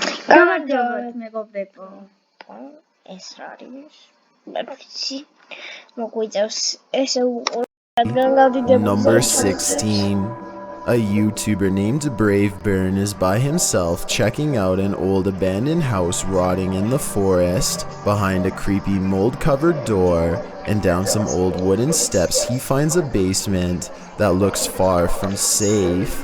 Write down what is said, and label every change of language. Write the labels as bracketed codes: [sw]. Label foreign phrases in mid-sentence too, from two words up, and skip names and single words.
[ka] გამარჯობათ მეგობრებო. ეს რა არის? მე ვიცი. მოგვიწევს ესე უყურებთ განგავდიდებული. [en] Number 16. A YouTuber named Braveburn is by himself checking out an old abandoned house rotting in the forest. Behind a creepy mold-covered door and down some old wooden steps, he finds a basement that looks far from safe.